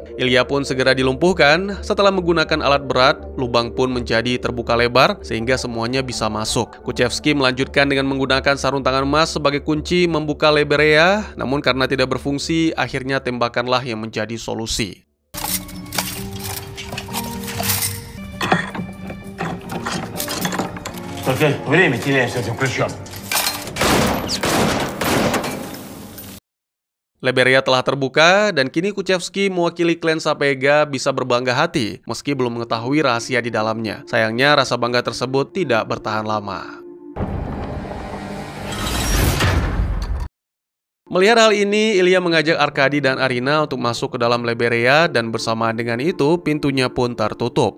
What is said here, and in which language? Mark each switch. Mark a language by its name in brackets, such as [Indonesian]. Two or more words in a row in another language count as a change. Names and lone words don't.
[Indonesian] Ilya pun segera dilumpuhkan. Setelah menggunakan alat berat, lubang pun menjadi terbuka lebar, sehingga semuanya bisa masuk. Kuchevsky melanjutkan dengan menggunakan sarung tangan emas sebagai kunci membuka Liberia, namun karena tidak berfungsi, akhirnya tembakanlah yang menjadi solusi. [Russian] Только время теряешь с этим ключом. [Indonesian] Liberia telah terbuka, dan kini Kuchevsky mewakili klan Sapega bisa berbangga hati meski belum mengetahui rahasia di dalamnya. Sayangnya rasa bangga tersebut tidak bertahan lama. Melihat hal ini, Ilya mengajak Arkadi dan Arina untuk masuk ke dalam Liberia, dan bersamaan dengan itu pintunya pun tertutup.